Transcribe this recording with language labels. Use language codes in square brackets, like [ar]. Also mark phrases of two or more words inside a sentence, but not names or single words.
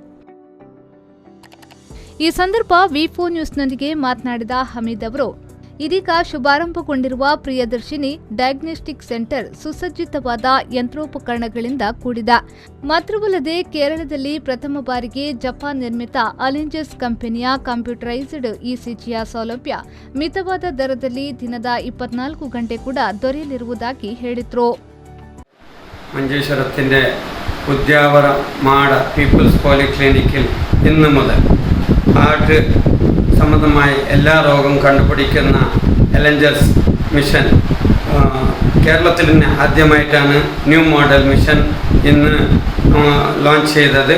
[kn] ಈ ಸಂದರ್ಭ ವಿ4 ನ್ಯೂಸ್ನೊಂದಿಗೆ ಮಾತನಾಡಿದ ಹಮೀದ್ ಅವರು, ಇದೀಗ ಶುಭಾರಂಭಗೊಂಡಿರುವ ಪ್ರಿಯದರ್ಶಿನಿ ಡಯಾಗ್ನೋಸ್ಟಿಕ್ ಸೆಂಟರ್ ಸುಸಜ್ಜಿತವಾದ ಯಂತ್ರೋಪಕರಣಗಳಿಂದ ಕೂಡಿದೆ. ಮಾತ್ರವಲ್ಲದೆ ಕೇರಳದಲ್ಲಿ ಪ್ರಥಮ ಬಾರಿಗೆ ಜಪಾನ್ ನಿರ್ಮಿತ ಅಲೆಂಜಸ್ ಕಂಪನಿಯ [en] computerised ECG [kn] ಸೌಲಭ್ಯ ಮಿತವಾದ ದರದಲ್ಲಿ ದಿನದ 24 ಗಂಟೆ ಕೂಡ ದೊರೆಯಲಿರುವುದಾಗಿ ಹೇಳಿದರು. [ml] മഞ്ചേശ്വരത്തിൻ്റെ ഉദ്യാവരമാട പീപ്പിൾസ് പോളിക്ലിനിക്കിൽ ഇന്നു മുതൽ ഹാർട്ട് സംബന്ധമായ എല്ലാ രോഗവും കണ്ടുപിടിക്കുന്ന എലഞ്ചസ് മിഷൻ കേരളത്തിൽ തന്നെ ആദ്യമായിട്ടാണ് [en] new model machine [ml] ഇന്ന് ലോഞ്ച് ചെയ്തത്.